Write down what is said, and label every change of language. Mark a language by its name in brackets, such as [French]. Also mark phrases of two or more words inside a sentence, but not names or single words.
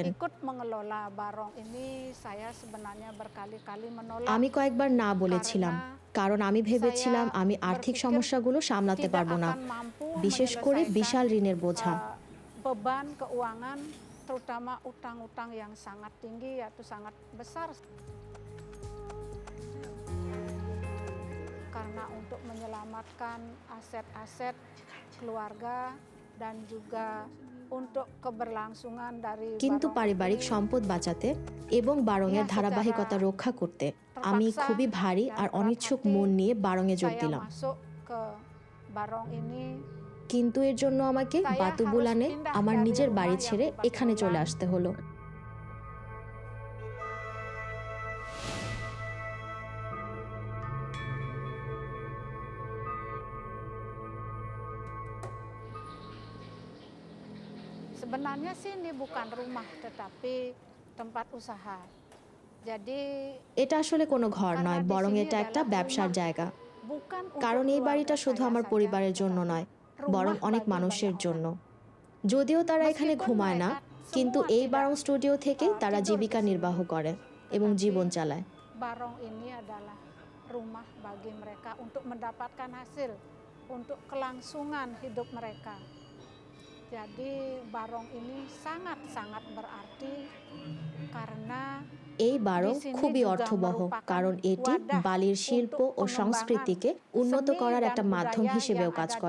[Indonesian] ikut mengelola Barong ini saya sebenarnya berkali-kali menolak [Bangla] আমি কয়েকবার না বলেছিলাম, কারণ আমি ভেবেছিলাম আমি আর্থিক সমস্যাগুলো সামলাতে পারবো না, বিশেষ করে বিশাল ঋণের বোঝা। [Indonesian] beban keuangan terutama utang-utang yang sangat tinggi atau sangat besar. Karena untuk menyelamatkan aset-aset keluarga dan juga untuk keberlangsungan dari [Bangla] কিন্তু পারিবারিক সম্পদ বাঁচাতে এবং বারংয়ের ধারাবাহিকতা রক্ষা করতে আমি খুবই ভারী আর অনিচ্ছুক মন নিয়ে বারংয়ে যোগ [Indonesian] saya [Bangla] দিলাম। [Indonesian] masuk ke Barong ini. [Bangla] কিন্তু এর জন্য আমাকে বাতুবুলানে আমার নিজের বাড়ি ছেড়ে এখানে চলে আসতে হলো। [Indonesian] Sebenarnya sih ini bukan rumah tetapi tempat usaha. Jadi [Bangla] এটা আসলে কোনো ঘর নয়, বরং এটা একটা ব্যবসার জায়গা। [Indonesian] bukan [Bangla] কারণ [Indonesian] untuk [Bangla] এই বাড়িটা [Indonesian] keluarga [Bangla] শুধু [Indonesian] saya [Bangla] আমার [Indonesian] saja, [Bangla] পরিবারের জন্য [Indonesian] tetapi [Bangla] নয়, [Indonesian] rumah [Bangla] বরং অনেক [Indonesian] bagi [Bangla] মানুষের [Indonesian] banyak [Bangla] জন্য। [Indonesian] orang. [Bangla] যদিও তারা এখানে [Indonesian] Meskipun [Bangla] ঘুমায় না, [Indonesian] mereka [Bangla] কিন্তু [Indonesian] semua [Bangla] এই [Indonesian] tidak, [Bangla] বারং স্টুডিও থেকেই তারা [Indonesian] tidur [Bangla] জীবিকা [Indonesian] di sini. [Bangla] নির্বাহ করে এবং [Indonesian] Tetapi [Bangla] জীবন চালায়। [Indonesian] Barong ini adalah rumah bagi mereka untuk mendapatkan hasil, untuk kelangsungan hidup mereka. Jadi Barong ini sangat-sangat berarti karena [Bangla] এই বারং [Indonesian] di sini [Bangla] খুবই [Indonesian] juga [Bangla] অর্থবহ, [Indonesian] merupakan [Bangla] কারণ এটি [Indonesian] wadah [Bangla] বালির শিল্প [Indonesian] untuk [Bangla] ও [Indonesian] pengembangan [Bangla] সংস্কৃতিকে উন্নত [Indonesian] seni [Bangla] করার [Indonesian] dan [Bangla] একটা মাধ্যম [Indonesian] budaya [Bangla] হিসেবেও [Indonesian] yang [Bangla] কাজ [Indonesian] ada di